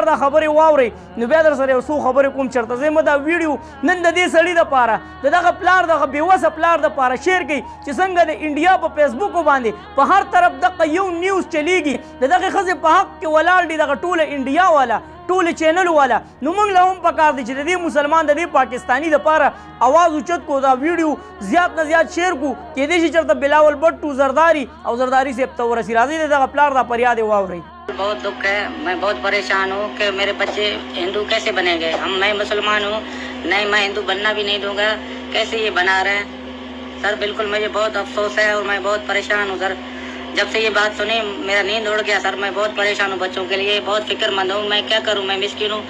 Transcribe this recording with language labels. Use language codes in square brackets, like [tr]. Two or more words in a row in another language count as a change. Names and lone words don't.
[ps] دا خبرې واورئ نو بیا در سره یو څو خبرې کوم چېرته ځئ مه دا ویډیو نن د دې سړي دپاره د دغه پلار دغه بېوسه پلار دپاره شیر کوي چې څنګه د انډیا په فیسبوکو باندې په هر طرف دغه یو نیوز چلیږي د دغې ښځې په حق کې ولاړ دي دغه ټوله انډیا والا ټول چینل والا نو موږ له هم پکار دی چې د دې مسلمان د دې پاکستاني دپاره اواز اوچت کو دا ویډیو زیات نه زیات شیر کو کېدای شي چېرته بلاول بټو زرداري او زرداري صاحب ته ورسي راځئ د دغه پلار دا فریاد یې واورئ [hi] बहुत दुख है, मैं बहुत परेशान हूँ कि मेरे बच्चे हिंदू कैसे बनेंगे। मैं मुसलमान हूँ, नहीं मैं हिंदू बनना भी नहीं दूंगा, कैसे ये बना रहे हैं सर। बिल्कुल मुझे बहुत अफसोस है और मैं बहुत परेशान हूँ सर। जब से ये बात सुनी मेरा नींद उड़ गया सर। मैं बहुत परेशान हूँ बच्चों के लिए, बहुत फिक्रमंद हूँ। मैं क्या करूँ, मैं मिस्किन हूँ।